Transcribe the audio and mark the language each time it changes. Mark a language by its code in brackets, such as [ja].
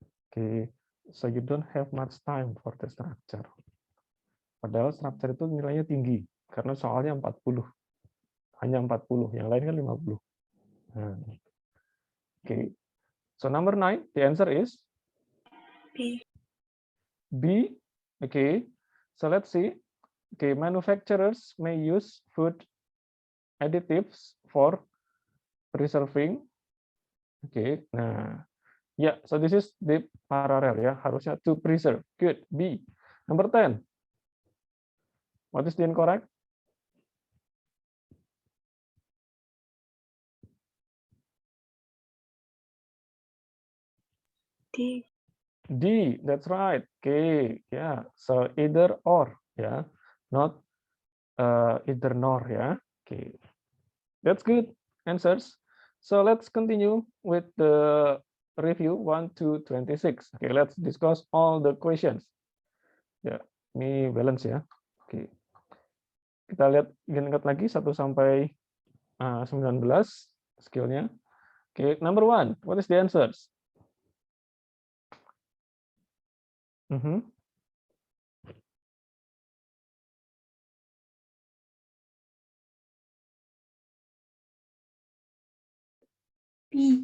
[en] Oke, so you don't have much time for the structure. [id] Padahal structure itu nilainya tinggi karena soalnya 40. Hanya 40, yang lain kan 50. Nah. Oke. [en] So number 9, the answer is B. B. Okay. So let's see. Okay, manufacturers may use food additives for preserving. Okay. Nah, yeah, so this is the parallel ya, harusnya to preserve. Good. B. Number 10. What is the incorrect? D. D, that's right. Okay, yeah. So either or, yeah, not either nor, yeah. Okay, that's good answers. So let's continue with the review 1 to 26. Okay, let's discuss all the questions. [id] Ya, ini balance ya. Oke, kita lihat ingat lagi 1 sampai 19 skillnya. [en] Oke, number 1, what is the answers? B.